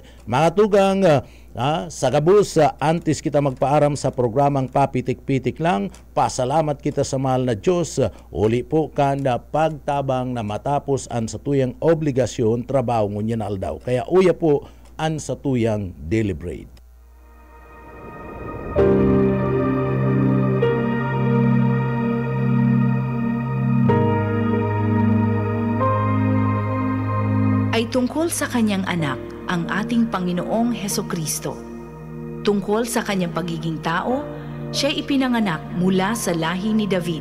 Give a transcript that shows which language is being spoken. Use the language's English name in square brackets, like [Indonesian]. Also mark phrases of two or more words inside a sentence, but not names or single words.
[Bikol] Mga tugang, sa gabus, antes kita magpaaram sa programang Papitik-Pitik Lang, pasalamat kita sa mahal na Diyos. Uli po ka na pagtabang na matapos ang satuyang obligasyon, trabaho ngunyan aldaw. Kaya uya po ang satuyang deliberate. [Filipino] Ay tungkol sa kanyang anak, ang ating Panginoong Hesukristo. Tungkol sa kanyang pagiging tao, siya ipinanganak mula sa lahi ni David.